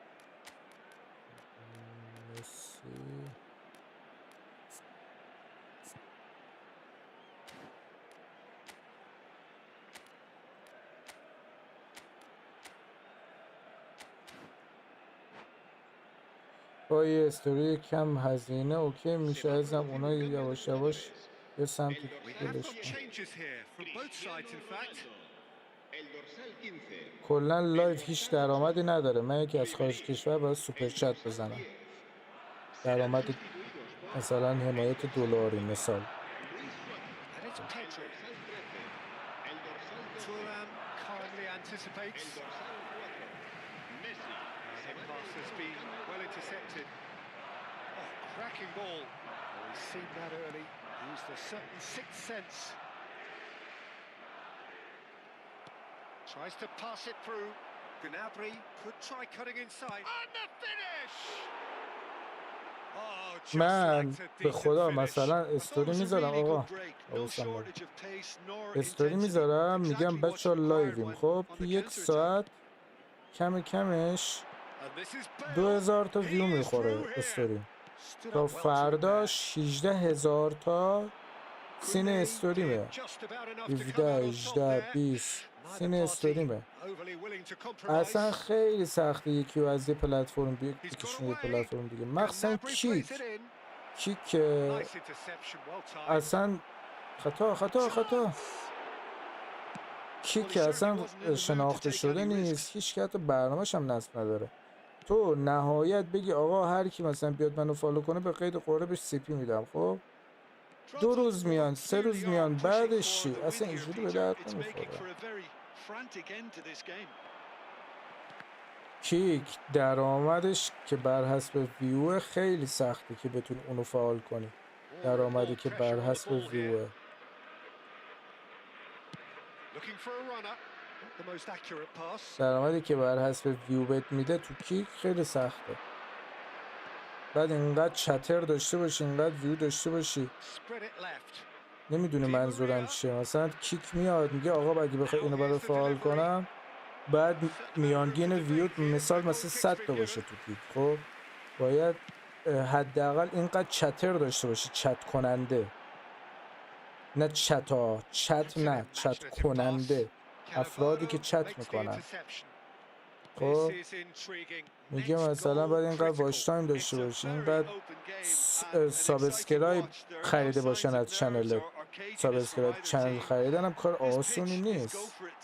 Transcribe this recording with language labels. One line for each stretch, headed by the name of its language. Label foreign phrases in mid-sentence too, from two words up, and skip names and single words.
Persian: مسی با یه استوری کم هزینه اوکی میشه ازم اونا یواش یواش یه سمت
English: We have
Persian: دلش
English: got
Persian: کن.
English: changes here from both sides, in fact.
Spanish: El dorsal 15.
Persian: کلا لایو هیچ درآمدی نداره. من یکی از خارج کشور باید
English: super chat
Persian: بزنم. درآمد مثلا حمایت دلاری مثال.
English: And it's Pedro.
Spanish: El dorsal 13.
English: Thuram calmly anticipates.
Spanish: El dorsal 4. Messi.
English: The pass has been well intercepted. Oh, cracking ball. Oh, he's seen that early. Used a certain sixth sense. Tries to pass it through. Gnabry could try cutting inside. And the finish! Oh, just
Persian: من
English: like a
Persian: به
English: decent
Persian: خدا
English: finish.
Persian: مثلا استوری میذارم آقا استوری میذارم میگم بچه ها لایویم خب تو یک ساعت کمش
English: And this is Bale.
Persian: 2000 تا
English: He
Persian: ویو
English: is
Persian: میخوره
English: through here.
Persian: استوری
English: Stood
Persian: تا
English: up well to him there.
Persian: فرداش 18000 تا سین
English: Grenade
Persian: استوریمه
English: did just about enough to come
Persian: 17
English: out on top
Persian: 18
English: there.
Persian: 20
English: Neither
Persian: سین
English: party
Persian: استوریمه
English: overly willing to compromise.
Persian: اصلا خیلی سخته یکی رو از یه پلتفرم
English: He's gone
Persian: بکشونه یه
English: away.
Persian: پلتفرم دیگه مخصوصا
English: Gnabry plays
Persian: کیک
English: it in.
Persian: کیک
English: Nice interception, well timed.
Persian: اصلا خطا کیک اصلا شناخته شده نیست هیچ که حتی برنامه‌ش هم نصب نداره تو نهایت بگی آقا هر کی مثلا بیاد منو فالو کنه به قید قراره بهش سی پی میدم خب 2 روز میان 3 روز میان بعدش چی اصلا اینجوری به درد نمیخوره کیک درآمدش که بر حسب ویو خیلی سخته که بتونی اونو فعال کنی درآمدی که بر حسب ویوه
English: Looking for a runner. The most accurate pass.
Persian: درآمدی که بر حسب ویو بهت میده تو کیک خیلی سخته بعد اینقدر چتر داشته باشی اینقدر ویو داشته باشی
English: Spread it left.
Persian: نمیدونی منظورم چیه مثلا کیک میاد میگه آقا اگه بخوای اینو برای فعال کنم بعد میانگین ویو مثلا 100 تا باشه تو کیک خب باید حداقل اینقدر چتر داشته باشی چت کننده نه چت نه چت کننده افرادی که چت میکنن خب میگه مثلا باید اینقدر
English: watch time
Persian: داشته باشی اینقدر سابسکرایب خریده باشن از چنلت
English: subscribe channel
Persian: خریدن هم کار آسونی نیست